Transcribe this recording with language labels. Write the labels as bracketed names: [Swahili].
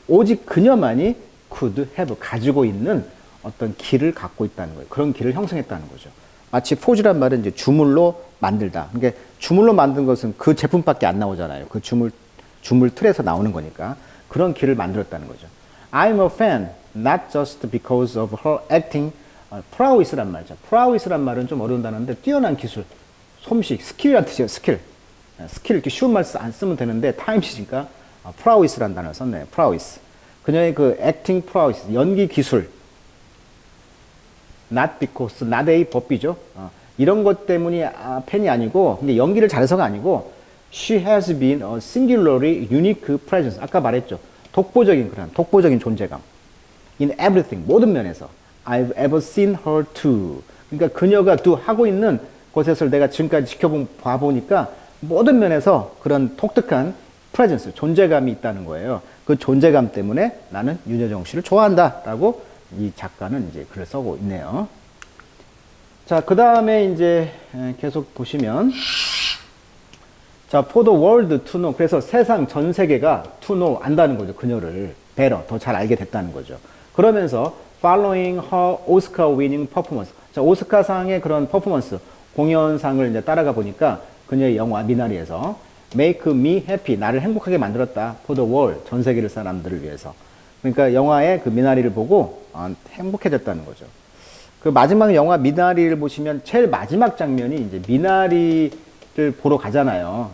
[Korean] 오직 그녀만이 [English] could have. [Korean] 가지고 있는 어떤 길을 갖고 있다는 거예요. 그런 길을 형성했다는 거죠. 마치 forge란 말은 이제 주물로 만들다. 그러니까 주물로 만든 것은 그 제품밖에 안 나오잖아요. 그 주물 틀에서 나오는 거니까. 그런 길을 만들었다는 거죠. [English] I'm a fan, not just because of her acting prowess란 말이죠. [Korean] prowess란 말은 좀 어려운 단어인데 뛰어난 기술, 솜씨, 스킬이라는 뜻이에요. 스킬. 스킬 이렇게 쉬운 말 안 쓰면 되는데 타임시니까 prowess란 단어를 썼네요. prowess. 그녀의 그 acting prowess, 연기 기술. [English] not because, not a 법비죠. [Korean] 이런 것 때문이 팬이 아니고, 근데 연기를 잘해서가 아니고, [English] she has been a singularly unique presence. [Korean] 아까 말했죠. 독보적인 존재감. [English] in everything, [Korean] 모든 면에서. [English] I've ever seen her do. [Korean] 그러니까 그녀가 do 하고 있는 곳에서 내가 지금까지 봐보니까 모든 면에서 그런 독특한 presence, 존재감이 있다는 거예요. 그 존재감 때문에 나는 윤여정 씨를 좋아한다. 라고 이 작가는 이제 글을 쓰고 있네요. 자, 그 다음에 이제 계속 보시면, 자, [English] for the world to know. [Korean] 그래서 세상 전 세계가 to know, 안다는 거죠. 그녀를 better, 더 잘 알게 됐다는 거죠. [English] 그러면서 following her Oscar winning performance. [Korean] 자, 오스카상의 그런 퍼포먼스, 공연상을 이제 따라가 보니까 그녀의 영화 미나리에서 [English] make me happy, [Korean] 나를 행복하게 만들었다. [English] for the world, [Korean] 전 세계를 사람들을 위해서. 그러니까 영화의 그 미나리를 보고 행복해졌다는 거죠. 그 마지막 영화 미나리를 보시면 제일 마지막 장면이 이제 미나리를 보러 가잖아요.